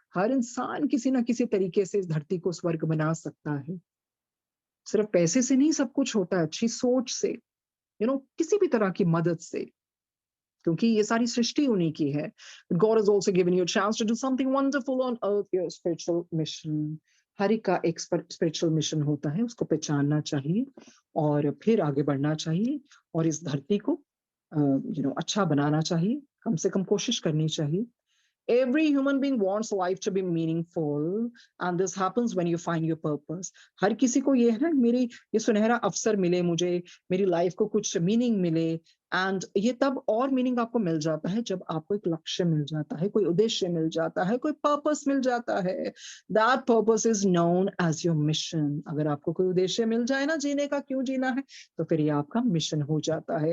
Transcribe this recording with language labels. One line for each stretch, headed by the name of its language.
Hindi: हर इंसान किसी ना किसी तरीके से इस धरती को स्वर्ग बना सकता है. सिर्फ पैसे से नहीं सब कुछ होता है, अच्छी सोच से, किसी भी तरह की मदद से, क्योंकि ये सारी सृष्टि उन्हीं की है.
English: God has also given you a chance to do something wonderful on earth, your spiritual mission.
Hindi: हर एक का एक स्पिरिचुअल मिशन होता है, उसको पहचानना चाहिए और फिर आगे बढ़ना चाहिए और इस धरती को अच्छा बनाना चाहिए. कम से कम कोशिश करनी चाहिए.
English: Every human being wants life to be meaningful, and this happens when you find your purpose.
Hindi: हर किसी को ये है ना मेरी ये सुनहरा अवसर मिले, मुझे मेरी लाइफ को कुछ मीनिंग मिले. एंड ये तब और मीनिंग आपको मिल जाता है जब आपको एक लक्ष्य मिल जाता है, कोई उद्देश्य मिल जाता है, कोई पर्पस मिल जाता है.
English: That purpose is known as your mission.
Hindi: अगर आपको कोई उद्देश्य मिल जाए ना जीने का, क्यों जीना है, तो फिर ये आपका मिशन हो जाता है.